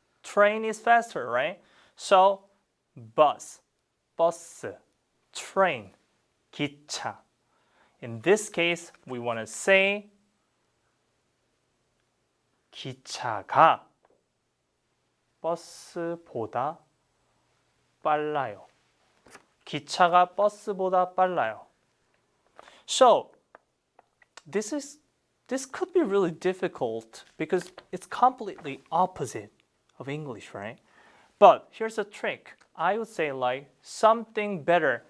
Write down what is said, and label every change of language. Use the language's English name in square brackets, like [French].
[English] Train is faster, right? So bus, 버스, train, 기차. In this case, we want to say [Korean] 기차가 버스보다 빨라요. 기차가 버스보다 빨라요. [English] So, this could be really difficult because it's completely opposite of English, right? But here's a trick. I would say like something better.